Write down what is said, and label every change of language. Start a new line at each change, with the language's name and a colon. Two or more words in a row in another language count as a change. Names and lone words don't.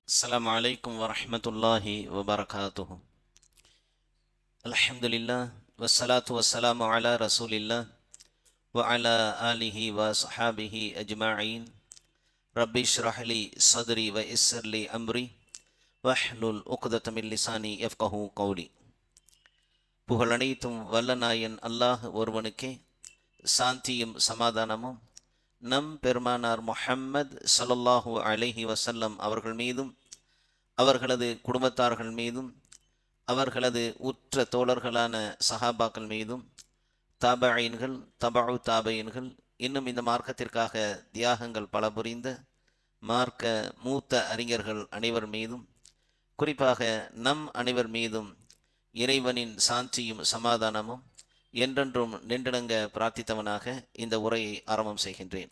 Arabic: السلام عليكم ورحمة الله وبركاته. الحمد لله والصلاة والسلام على رسول الله وعلى آله وصحابه أجمعين. رب اشرح لي صدري ويسر لي أمري واحلل عقدة من لساني يفقه قولي.
Tamil: புகழனைத்தும் வல்ல நாயன் அல்லாஹ் ஒருவனுக்கே சாந்தியும் சமாதானமும் நம் பெருமானார் முஹம்மது
Arabic: صلى الله عليه
Tamil: வஸல்லம் அவர்கள் மீதும் அவர்களது குடும்பத்தார்கள் மீதும் அவர்களது உற்ற தோழர்களான சஹாபாக்கள் மீதும் தாபஈன்கள் தபஉ தாபஈன்கள் இன்னும் இந்த மார்க்கத்திற்காக தியாகங்கள் பல புரிந்த மார்க்க மூத்த அறிஞர்கள் அனைவர் மீதும் குறிப்பாக நம் அனைவர் மீதும் இறைவனின் சாந்தியும் சமாதானமும் என்றென்றும் நின்றடங்க பிரார்த்தித்தவனாக இந்த உரையை ஆரம்பம் செய்கின்றேன்.